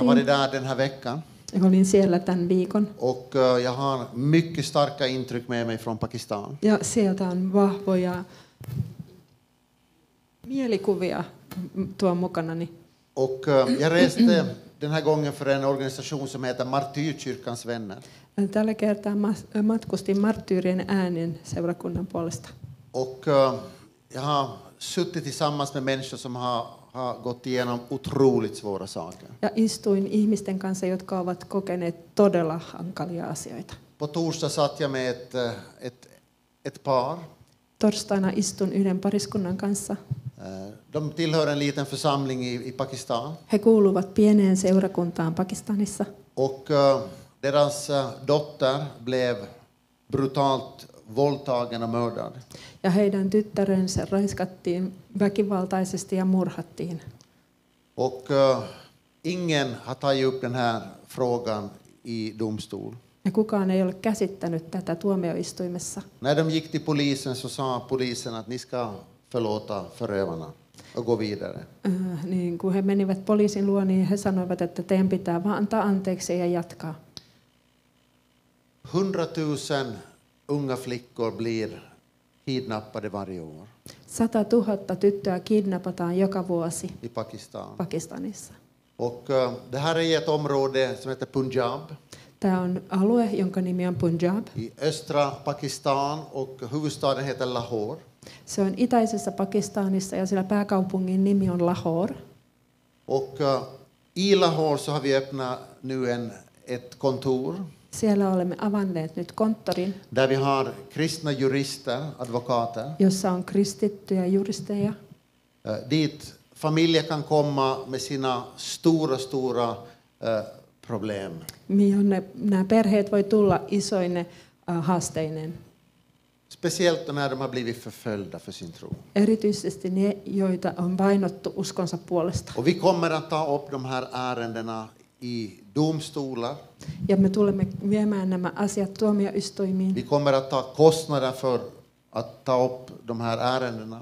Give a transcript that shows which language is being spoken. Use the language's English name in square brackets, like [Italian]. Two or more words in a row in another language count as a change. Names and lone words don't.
[Swedish] Jag var där den här veckan. [Finnish] Olin siellä tämän viikon. [Swedish] Och jag har mycket starka intryck med mig från Pakistan. [Finnish] Ja sieltä on vahvoja mielikuvia tuon mukanani. [Swedish] Och jag reste den här gången för en organisation som heter Martyrkyrkans vänner. [Finnish] Tällä kertaa matkustin Marttyyrien äänen seurakunnan puolesta. [Swedish] Och jag har suttit tillsammans med människor som har gått igenom otroligt svåra saker. [Finnish] Ja istuin ihmisten kanssa, jotka ovat kokeneet todella hankalia asioita. [Swedish] På torsdag satt jag med ett par. [Finnish] Torstaina istun yhden pariskunnan kanssa. [Swedish] De tillhör en liten församling i Pakistan. [Finnish] He kuuluvat pieneen seurakuntaan Pakistanissa. [Swedish] Och deras dotter blev brutalt våldtagen och mördad. [Finnish] Ja heidän tyttärensä raiskattiin väkivaltaisesti ja murhattiin. [Swedish] Och ingen har tagit upp den här frågan i domstol. [Finnish] Ja kukaan ei ole käsittänyt tätä tuomioistuimessa. [Swedish] När de gick till polisen så sa polisen att ni ska förlåta förövarna och gå vidare. [Finnish] Niin kun he menivät poliisin luo, niin he sanoivat, että teidän pitää vaan antaa anteeksi ja jatkaa. [Swedish] 100 000 unga flickor blir kidnappade varje år. [Finnish] 100 000 tyttöä kidnapataan joka vuosi [Swedish] i Pakistan. [Finnish] Pakistanissa. [Swedish] Och det här är ett område som heter Punjab. [Finnish] Tämä on alue, jonka nimi on Punjab. [Swedish] I östra Pakistan och huvudstaden heter Lahore. [Finnish] Se on itäisessä Pakistanissa ja sillä pääkaupungin nimi on Lahore. [Swedish] Och i Lahore så har vi öppnat nu ett kontor. [Finnish] Siellä olemme avanneet nyt konttorin, [Swedish] där vi har kristna jurister, advokater. [Finnish] jossa on kristittyjä juristeja. [Swedish] Dit familjer kan komma med sina stora problem. [Finnish] Jonne nämä perheet voi tulla isoine haasteineen. [Swedish] Speciellt när de har blivit förföljda för sin tro. [Finnish] Erityisesti ne, joita on vainottu uskonsa puolesta. [Swedish] Och vi kommer att ta upp de här ärendena i domstolar. [Finnish] Ja me tulemme viemään nämä asiat tuomioistuimiin. [Swedish] Vi kommer att ta kostnader för att ta upp de här ärendena.